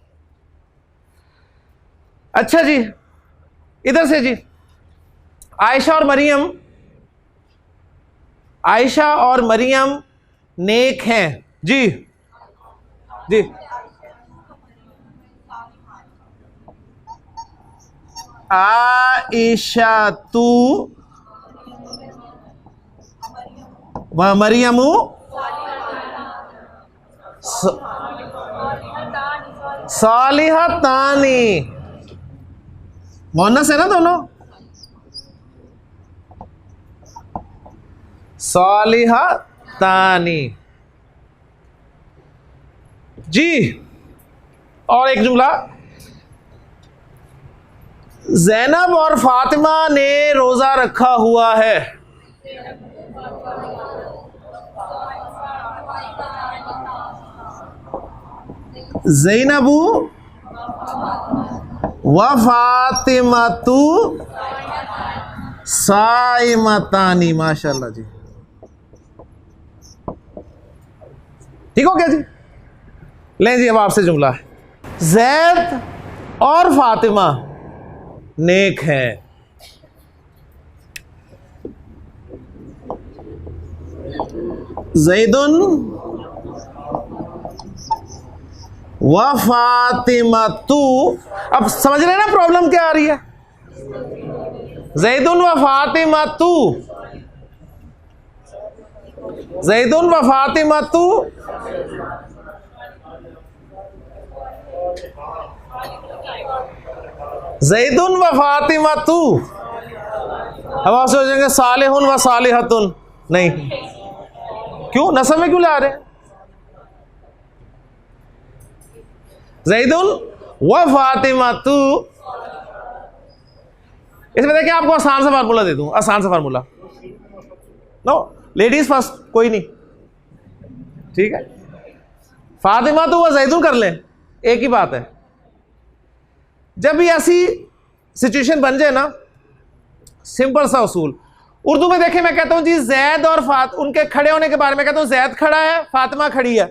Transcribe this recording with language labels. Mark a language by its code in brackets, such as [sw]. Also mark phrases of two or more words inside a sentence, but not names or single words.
[ur] اچھا جی، ادھر سے جی، عائشہ اور مریم، عائشہ اور مریم نیک ہیں جی. جی، عائشہ تو [ar] ومريمُ صالحتانِ, [ur] مؤنث ہے نا دونوں, [ar] صالحتانِ जी। [ur] اور ایک جملہ، زینب اور فاطمہ نے روزہ رکھا ہوا ہے. [ar] زينبُ وفاطمةُ صائمتانِ, [ur] ماشاءاللہ جی، ٹھیک ہو گیا جی. لیں جی، اب آپ سے جملہ ہے، زید اور فاطمہ نیک ہیں. [ar] زيدٌ وفاطمةُ, [ur] اب سمجھ رہے ہیں نا پرابلم کیا آ رہی ہے? [ar] زيدٌ وفاطمةُ، زيدٌ وفاطمةُ، زيدٌ وفاطمةُ. [ur] اب آپ سوچیں گے [ar] صالحٌ وصالحةٌ, [ur] نہیں، کیوں نصب میں کیوں لا رہے ہیں? [ar] زيدٌ وفاطمةُ, [ur] اس میں دیکھیے آپ کو آسان سا فارمولا دے دوں، آسان سا فارمولا, [en] no ladies first, [ur] کوئی نہیں، ٹھیک ہے? فاطمہ تو وہ زیدن کر لیں، ایک ہی بات ہے. جب بھی ایسی سچویشن بن جائے نا، سمپل سا اصول، اردو میں دیکھیں، میں کہتا ہوں جی زید اور ان کے کھڑے ہونے کے بارے میں کہتا ہوں، زید کھڑا ہے، فاطمہ کھڑی ہے.